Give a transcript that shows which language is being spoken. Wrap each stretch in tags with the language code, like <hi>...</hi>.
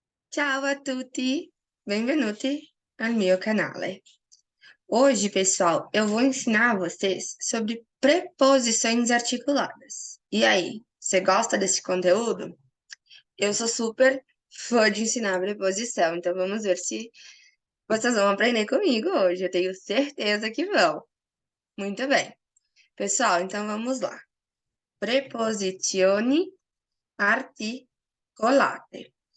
<it>Ciao a tutti, benvenuti al mio canale.</it> <pt>Hoje, pessoal, eu vou ensinar vocês sobre preposições articuladas. E aí, você gosta desse conteúdo? Eu sou super fã de ensinar preposição, então vamos ver se vocês vão aprender comigo hoje. Eu tenho certeza que vão. Muito bem. Pessoal, então vamos lá.</pt> <it>Preposizioni articolate.</it>